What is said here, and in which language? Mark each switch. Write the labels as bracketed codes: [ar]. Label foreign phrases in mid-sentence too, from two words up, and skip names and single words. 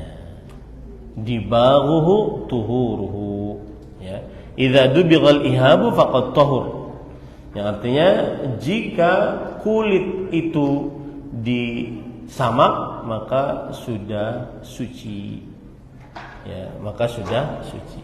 [ar] دباغه طهوره, [id] ya. [ar] إذا دبغ الإهاب فقد طهر, [id] yang artinya jika kulit itu disamak maka sudah suci, ya, maka sudah suci.